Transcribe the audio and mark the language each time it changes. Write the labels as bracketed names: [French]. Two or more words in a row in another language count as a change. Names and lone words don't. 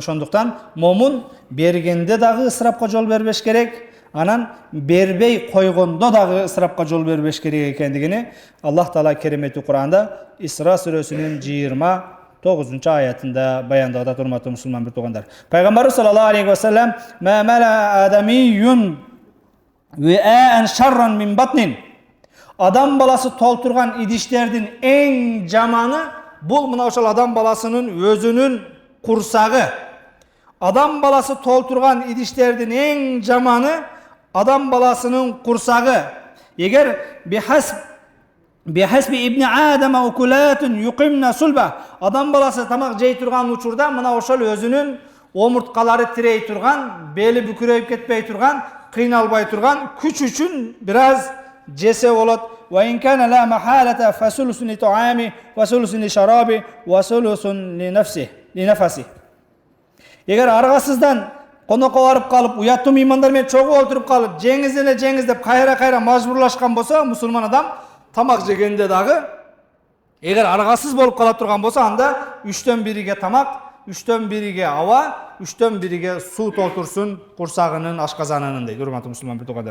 [Kyrgyz] Ошондуктан момун бергенде дагы ысырапка жол бербеш керек, анан бербей койгондо дагы ысырапка жол бербеш керек экендигини Аллах Таала керемети Кур'анда Исра сүрөсүнүн 29-аятында баяндап атат, урматтуу мусулман бир туугандар. [Arabic] Пайгамбарыбыз صلى الله عليه وسلم: "ما ملأ آدمي وعاء شرا من بطن." [Kyrgyz] Адам баласы толтурган идиштердин эң жаманы бул мына ошол адам баласынын өзүнүн курсагы. Адам баласы толтурган идиштердин эң жаманы адам баласынын курсагы. Эгер [Arabic] بحسب ابن آدم أكلات يقمن صلبه, [Kyrgyz] адам баласы тамак жей турган учурда мына ошол өзүнүн омурткалары тирей турган, бели бүкүрөйүп кетпей турган, кыйналбай турган, күч үчүн бир аз жесе болот. [Arabic] وإن كان لا محالة فثلث لطعامه وثلث لشرابه وثلث لنفسه. [Kyrgyz] Эгер аргасыздан конокко барып калып, уяттуу меймандар менен чогуу олтуруп калып, жеңиз деп кайра мажбурлашкан болсо, мусулман адам тамак жегенде дагы эгер аргасыз болуп кала турган болсо, анда 3төн 1-иге тамак, 3төн 1-иге аба, 3төн 1-иге суу толтурсун курсагынын, ашказанынын дейт, урматтуу мусулман бир туугандар.